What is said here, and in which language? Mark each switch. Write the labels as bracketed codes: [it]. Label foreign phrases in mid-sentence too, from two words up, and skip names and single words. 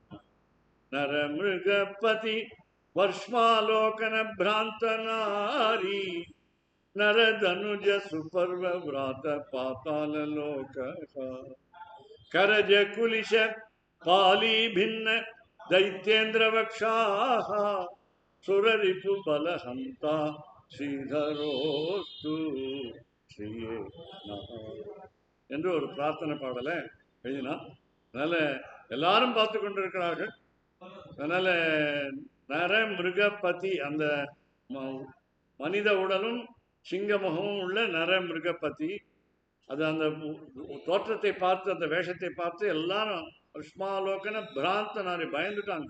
[sa] नरमृगपति वर्ष्मालोकन भ्रान्त नारी नरदनुज सुपर्व व्रात पाताल लोक करज कुलिश पालि भिन्न दैत्येन्द्र वक्षाः सुररिपु बलहंता श्रीधरोस्तु श्रीये நமः [ta] என்று ஒரு பிரார்த்தனை பாடலை எழுதினான். அதனால எல்லாரும் பார்த்து கொண்டிருக்கிறார்கள். அதனால நர மிருகபதி, அந்த மனித உடலும் சிங்கமுகமும் உள்ள நர மிருகபதி, அது அந்த தோற்றத்தை பார்த்து, அந்த வேஷத்தை பார்த்து எல்லாரும் [sa] अस्मालोकन भ्रान्त नारी [ta] பயந்துட்டாங்க.